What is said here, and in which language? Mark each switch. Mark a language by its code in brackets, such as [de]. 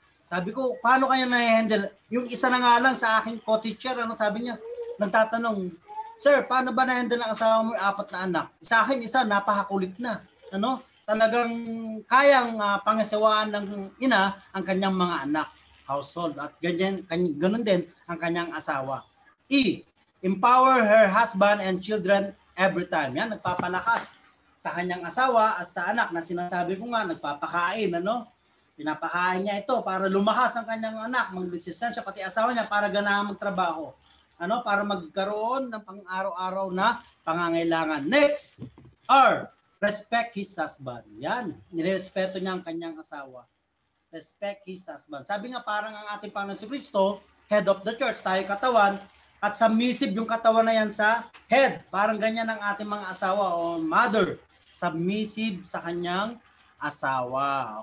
[tl] Sabi ko, paano kaya na-handle? Yung isa na nga lang sa aking co-teacher, ano, sabi niya, nagtatanong, Sir, paano ba na-handle ng asawa mo yung 4 na anak? Sa akin, isa, napakakulit na. Ano? Talagang kayang pangasawaan ng ina ang kanyang mga anak, household. At ganun din ang kanyang asawa. [en] E, empower her husband and children every time. [tl] Yan, nagpapalakas sa kanyang asawa at sa anak na sinasabi ko nga, nagpapakain, ano? Pinapakain niya ito para lumakas ang kanyang anak, mag-resistensya, pati asawa niya para ganahan magtrabaho. Ano? Para magkaroon ng pang-araw-araw na pangangailangan. [en] Next, R, respect his husband. [tl] Yan, nirespeto niya ang kanyang asawa. [en] Respect his husband. [tl] Sabi nga parang ang ating Panginoon si Kristo, [en] head of the church, [tl] tayo katawan, at submissive yung katawan na yan sa head. Parang ganyan ang ating mga asawa o mother. Submissive sa kanyang asawa.